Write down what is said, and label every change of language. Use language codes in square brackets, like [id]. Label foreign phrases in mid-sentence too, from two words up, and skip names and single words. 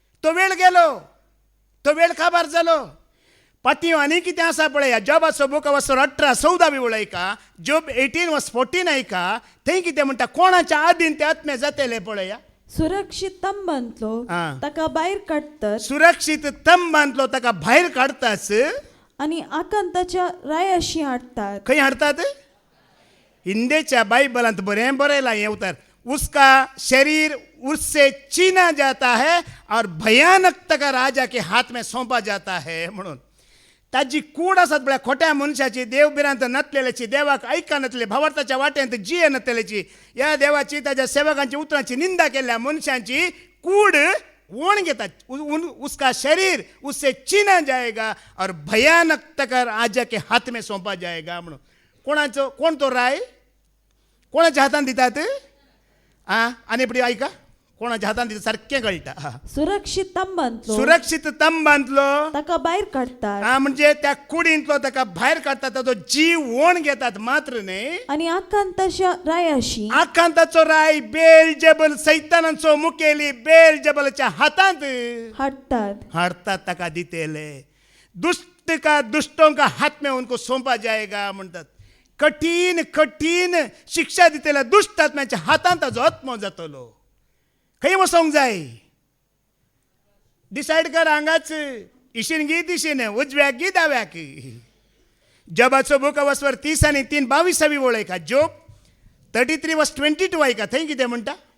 [kok] तो वेळ गेलो तो वेळ काबार जालो पाती आनी कितें आसा पळय जॉबाचो बूक वचोन 18-14 उलयका जॉब 18:14 ऐका थंय कितें म्हणटा कोणाच्या आदीन ते आत्मे जातले पळया सुरक्षित तंबांतलो ताका भायर काडतात सुरक्षीत तंब बांधलो ताका भायर काडताच आणि आकांताच्या रायाशी हाडतात खंय हाडतात हिंदेच्या बायबलांत बरें बरयलां हें उतर [hi] उसका शरीर उससे छीना जाता है और भयानक तका राजा के हाथ में सौंपा जाता है [kok] म्हणून ताजी कूड आसात पळय खोट्या मनशाची देव बिरांत नतलेल्याची देवाक ऐका नतले भावार्थाच्या वाट्यांत जिये नतलेची या देवाची ताच्या सेवकांची उतरांची निंदा केल्या मनशांची कूड वण घेतात [hi] उसका शरीर उससे छीना जाएगा और भयानक तकर राजा के हाथ में सौंपा जाएगा [kok] म्हणून कोणाचो कोण तो राय कोणाच्या हातान दितात आनी पुढे ऐका कोणाच्या हातान दितात सारकें कळटा सुरक्षित तंबांतलो सुरक्षीत तंब बांधलो ताका भायर काडतात म्हणजे त्या कुडींतलो ताका भायर काडतात ताचो जीव वण घेतात मात्र न्ही आणि आकांताच्या रायाशी आकांताचो राय बेलजेबल सैतानाचो मुखेली बेलजेबलच्या हातांत हाडतात ताका दितेले [hi] दुष्ट का दुष्टों का हाथ में उनको सौंपा जाएगा [kok] म्हणतात कठीण कठीण शिक्षा दितेल्या दुष्ट आत्म्याच्या हातांत ताजो आत्मो जातलो खंय वसोंक जाय डिसायड कर हांगाच इशीन गी दिशेन उजव्याक गी दाव्याक जॉबाचो बूक वचवर 30 आणि 3 22 वळयका जॉब 33:22 ऐका थंय कितें म्हणटा